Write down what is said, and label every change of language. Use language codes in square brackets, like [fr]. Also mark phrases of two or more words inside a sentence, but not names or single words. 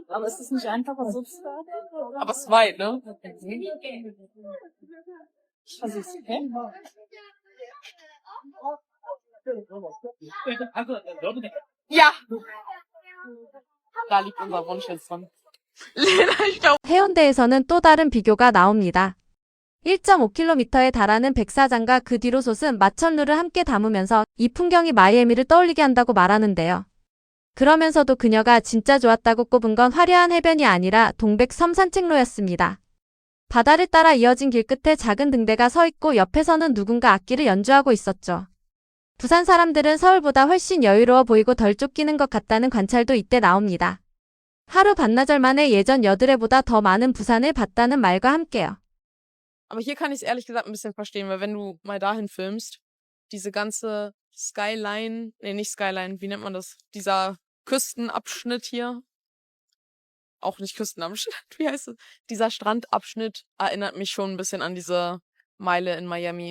[de] Aber ist es nicht einfacher so zu sagen? Aber es ist weit, ne? Ich versuch's, okay? Ja! Da liegt unser Wunsch jetzt dran. [ko] 해운대에서는 또 다른 비교가 나옵니다. 1.5km에 달하는 백사장과 그 뒤로 솟은 마천루를 함께 담으면서 이 풍경이 마이애미를 떠올리게 한다고 말하는데요. 그러면서도 그녀가 진짜 좋았다고 꼽은 건 화려한 해변이 아니라 동백섬 산책로였습니다. 바다를 따라 이어진 길 끝에 작은 등대가 서 있고 옆에서는 누군가 악기를 연주하고 있었죠. 부산 사람들은 서울보다 훨씬 여유로워 보이고 덜 쫓기는 것 같다는 관찰도 이때 나옵니다. 하루 반나절 만에 예전 여드레보다 더 많은 부산을 봤다는 말과 함께요. [de] Aber hier kann ich es ehrlich gesagt ein bisschen verstehen, weil wenn du mal dahin filmst, diese ganze Skyline, nee, nicht Skyline, wie nennt man das? Dieser Küstenabschnitt hier, auch nicht Küstenabschnitt, wie heißt es? Dieser Strandabschnitt erinnert mich schon ein bisschen an diese Meile in Miami.